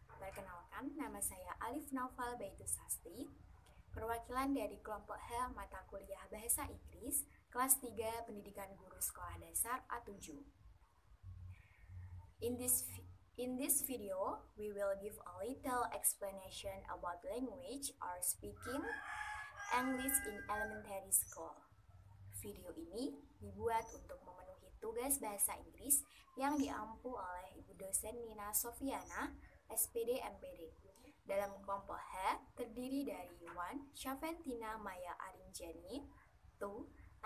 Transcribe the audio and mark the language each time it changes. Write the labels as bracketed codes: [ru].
[id] Perkenalkan, nama saya Alif Naufal Baitus Sasti, perwakilan dari kelompok H mata kuliah Bahasa Inggris, kelas 3 Pendidikan Guru Sekolah Dasar A7. [en] In this video, we will give a little explanation about language or speaking English in elementary school. [id] Video ini dibuat untuk memenuhi tugas bahasa Inggris yang diampu oleh Ibu dosen Nina Sofiana, SPD MPD. Dalam kelompok H terdiri dari 1. Syaventina Maya Arinjani, 2.